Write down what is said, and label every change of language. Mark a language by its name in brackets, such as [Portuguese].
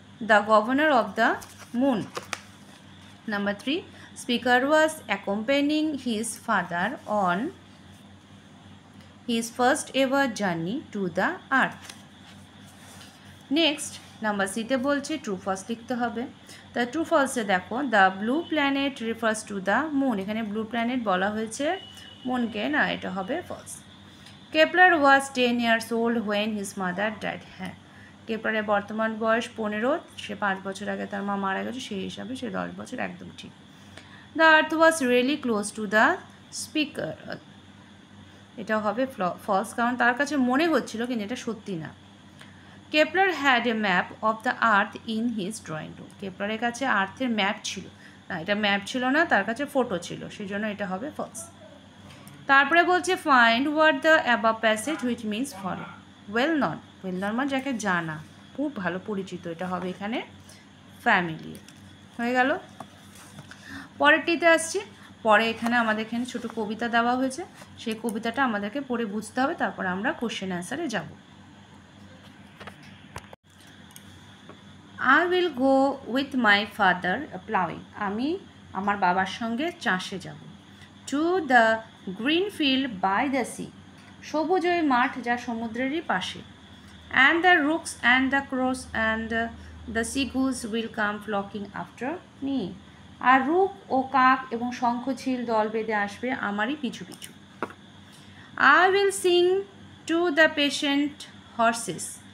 [English] The governor of the moon. Number 3 speaker was accompanying his father on his first ever journey to the earth. [Bangla] Next number সিতে বলছে true false লিখতে হবে। তা true ফলসে দেখো [English] The blue planet refers to the moon. [Bangla] এখানে blue planet বলা হয়েছে মুনকে, না, এটা হবে false. [English] Kepler was 10 years old when his mother died. [Bangla] হ্যাঁ, কেপলারের বর্তমান বয়স 15, সে 5 বছর আগে তার মা মারা গেছে, সেই হিসাবে সে 10 বছর, একদম ঠিক। [English] The earth was really close to the speaker. [Bangla] এটা হবে ফলস, কারণ তার কাছে মনে হচ্ছিল, কিন্তু এটা সত্যি না। [English] Kepler had a map of the earth in his drawing room. [Bangla] কেপলারের কাছে আর্থের ম্যাপ ছিল না, এটা ম্যাপ ছিল না, তার কাছে ফটো ছিল, সেই জন্য এটা হবে ফলস। তারপরে বলছে [English] Find what the above passage which means follow. [Bangla] Well known, well known মানে যাকে জানা, খুব ভালো পরিচিত, এটা হবে এখানে ফ্যামিলি। হয়ে গেল। পরেরটিতে আসছে পরে এখানে আমাদের এখানে ছোটো কবিতা দেওয়া হয়েছে, সেই কবিতাটা আমাদেরকে পড়ে বুঝতে হবে, তারপরে আমরা কোশ্চেন অ্যান্সারে যাব। [English] I will go with my father plowing. [Bangla] আমি আমার বাবার সঙ্গে চাষে যাব। [English] To the green field by the sea. [Bangla] সবুজ ওই মাঠ যা সমুদ্রেরই পাশে। [English] And the rooks and the crows and the seagulls will come flocking after me. [Bangla] আর রুক ও কাক এবং শঙ্খচিল দল বেঁধে আসবে আমারই পিছু পিছু। [English] I will sing to the patient horses.